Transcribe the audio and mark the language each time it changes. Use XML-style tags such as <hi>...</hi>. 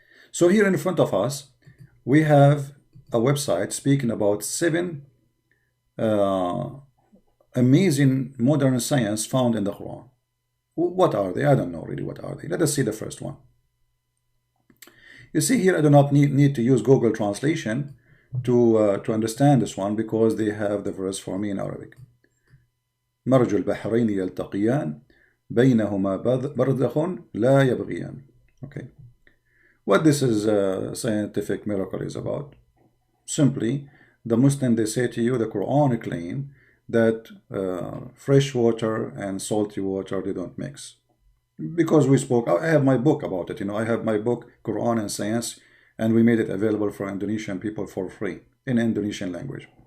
<en>So here in front of us we have a website speaking about 7 amazing modern science found in the Quran. What are they? I don't know really what are they. Let us see the first one. You see here I do not need to use Google Translation to understand this one, because they have the verse for me in Arabic.</en> <ar>مرج البحرين يلتقيان بينهما برزخ لا يبغيان.</ar> <en>Okay, what this is scientific miracle is about. Simply, the Muslim, they say to you, the Quran claim that fresh water and salty water, they don't mix. Because we spoke, I have my book about it, you know, I have my book Quran and Science, and we made it available for Indonesian people for free in Indonesian language.</en>